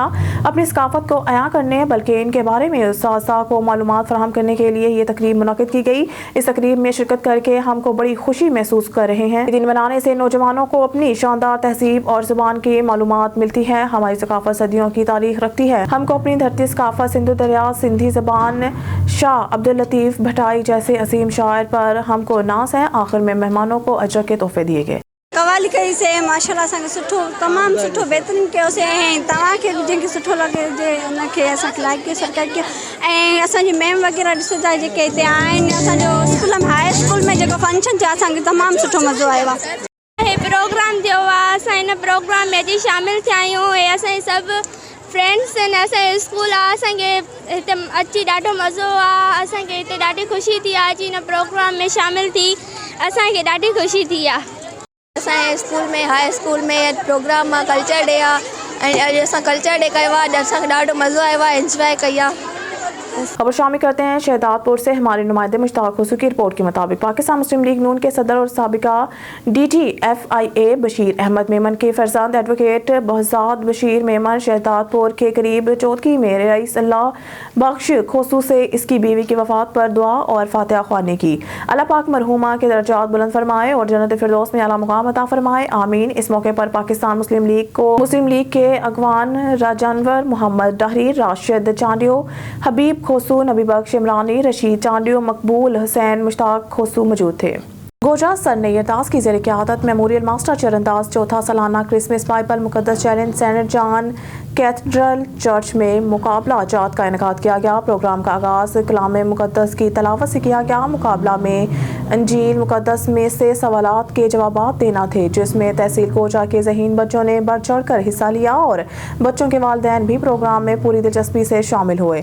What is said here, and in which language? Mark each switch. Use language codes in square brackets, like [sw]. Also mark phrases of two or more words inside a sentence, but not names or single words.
[ur] اپنی ثقافت کو احیا کرنے بلکہ ان کے بارے میں اساتذہ کو معلومات فراہم کرنے کے لیے یہ تقریب منعقد کی گئی. اس تقریب میں شرکت کر کے ہم کو بڑی خوشی محسوس کر رہے ہیں. دن منانے سے نوجوانوں کو اپنی شاندار تہذیب اور زبان کی معلومات ملتی ہے. ہماری ثقافت صدیوں کی تاریخ رکھتی ہے. ہم کو اپنی دھرتی ثقافت، سندھو دریا، سندھی زبان، شاہ عبداللطیف بھٹائی جیسے عظیم شاعر پر ہم کو ناز ہے. آخر میں مہمانوں کو اجر کے تحفے دیے گئے. [sd] कवाली कई से माशाल्लाह असांखे सुठो, तमामु सुठो बहितरीन कयोसीं ऐं तव्हांखे जंहिंखे सुठो लॻे हुजे उनखे असांखे लाइक कयो, सरकार कयो। ऐं असांजी मैम वग़ैरह ॾिसो था जेके हिते आहिनि, असांजो स्कूल में [en] high school [sd] में जेको फंक्शन थियो असांखे तमामु सुठो मज़ो आयो आहे। प्रोग्राम थियो आहे, असां हिन प्रोग्राम में अॼु शामिलु थिया आहियूं ऐं असांजे सभु फ्रेंड्स आहिनि, असांजो स्कूल आहे, असांखे हिते अची ॾाढो मज़ो आहे। असांखे हिते ॾाढी ख़ुशी थी आहे अची हिन प्रोग्राम में शामिलु थी, असांखे ॾाढी ख़ुशी थी आहे। असांजे स्कूल में [en] high school [sd] में प्रोग्राम आहे, [en] culture day [sd] आहे ऐं अॼु असां [en] culture day [sd] कयो आहे। असांखे ॾाढो मज़ो आयो आहे, इंजॉय कई आहे। [ur] خبر شامل کرتے ہیں شہدادپور سے، ہمارے نمائندے مشتاق حسین کی رپورٹ کے مطابق پاکستان مسلم لیگ نون کے صدر اور سابقہ DTFIA بشیر احمد میمن کے فرزند ایڈووکیٹ بہزاد بشیر میمن شہدادپور کے قریب چودگی میں رئیس اللہ بخش کھوسو سے اس کی بیوی کی وفات پر دعا اور فاتحہ خوانی کی. اللہ پاک مرحومہ کے درجات بلند فرمائے اور جنت فردوس میں اعلیٰ مقام عطا فرمائے، آمین. اس موقع پر پاکستان مسلم لیگ کے اگوان راجانور محمد ڈہری، راشد چانڈیو، حبیب کھوسو، نبی بخش عمرانی، رشید چانڈیو، مقبول حسین، مشتاق کھوسو موجود تھے. گوجا سر نیئرداس کی زیر قیادت میموریل ماسٹر چرنداس چوتھا سالانہ کرسمس بائبل مقدس چیلنج سینٹ جان کیتھیڈرل چرچ میں مقابلہ جات کا انعقاد کیا گیا. پروگرام کا آغاز کلام مقدس کی تلاوت سے کیا گیا. مقابلہ میں انجیل مقدس میں سے سوالات کے جوابات دینا تھے، جس میں تحصیل گوجا کے ذہین بچوں نے بڑھ چڑھ کر حصہ لیا اور بچوں کے والدین بھی پروگرام میں پوری دلچسپی سے شامل ہوئے.